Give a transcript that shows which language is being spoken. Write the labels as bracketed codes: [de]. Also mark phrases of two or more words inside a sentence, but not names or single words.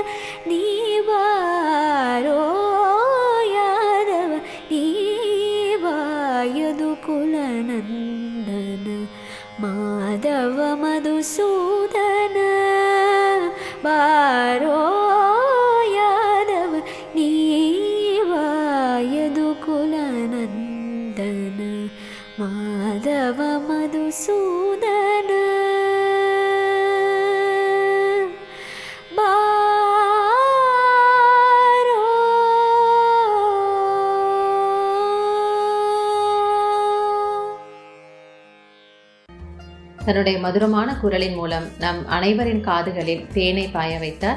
[kn] ನೀವಾರೋ ಯಾದವ ನೀವಾಯದು ಕುಲನಂದನ ಮಾಧವ ಮಧುಸೂದನ ಬಾರೋ ಯಾದವ ನೀವಾಯದು ಕುಲನಂದನ ಮಾಧವ ಮಧುಸೂದನ [ta] தன்னுடைய மதுரமான குரலின் மூலம் நம் அனைவரின் காதுகளில் தேனை பாய வைத்தார்.